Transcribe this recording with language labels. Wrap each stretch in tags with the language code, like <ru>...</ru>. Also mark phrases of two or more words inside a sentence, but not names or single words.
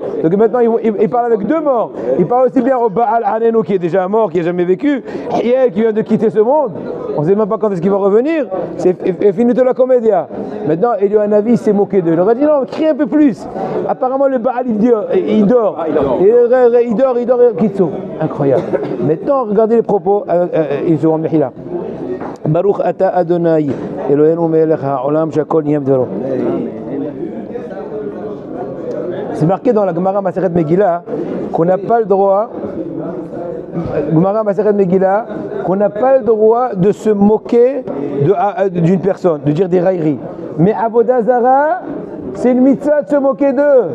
<fr>Donc maintenant, il parle avec deux morts. Il parle aussi bien au Baal Hanenu qui est déjà mort, qui n'a jamais vécu, Hiel qui vient de quitter ce monde. On ne sait même pas quand est-ce qu'il va revenir. C'est</fr> <it>finito la comédia.</it> <fr>Maintenant, Eliyahu s'est moqué d'eux. Il leur a dit non, crie un peu plus. Apparemment, le Baal il dort. Il dort. Kitso. Incroyable. Maintenant, regardez les propos. Ils sont en Mehila.</fr> <he>ברוך אתה אדוני אלוהינו מלך העולם שהכל נהיה בדברו.</he> <fr>C'est marqué dans la Gemara Maseret Megillah qu'on n'a pas le droit. Gemara Maseret Megillah, qu'on n'a pas le droit de se moquer d'une personne, de dire des railleries. Mais</fr> <he>עבודה זרה,</he> <fr>c'est une mitzvah de se moquer d'eux.</fr>